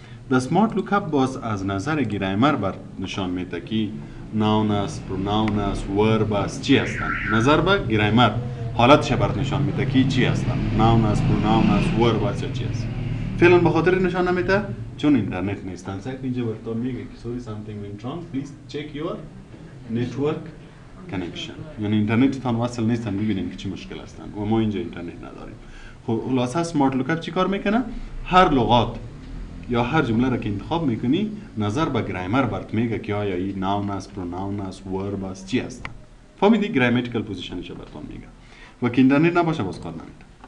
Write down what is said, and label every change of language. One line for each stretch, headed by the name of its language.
Persian: در سمارت لوکاپ باز از نظر گرامر بر نشان میده که ناون است، پروناون است، ورب است، چی هستن. نظر به گرامر حالتش بر نشان میده که چی هستن. ناون است، پروناون است، ورب است یا چی است. فعلا به خاطر نشان نمیده چون اینترنت نیستن. سعی اینجا براتون میگه که
English: sorry something went wrong, please check your network connection.
Persian: یعنی اینترنت تان وصل نیستن، ببینین که چی مشکل هستن و ما اینجا اینترنت نداریم. خب خلاصه سمارت لوکاپ چی کار میکنه؟ هر لغات یا هر جمله را که انتخاب میکنی نظر به گرامر برات میگه که آیا این ناون است، پروناون است، ورب است، چی هستن. فهمیدی؟ گراماتیکال پوزیشنش براتون میگه. و که اینترنت نباشه باز کار نمیده.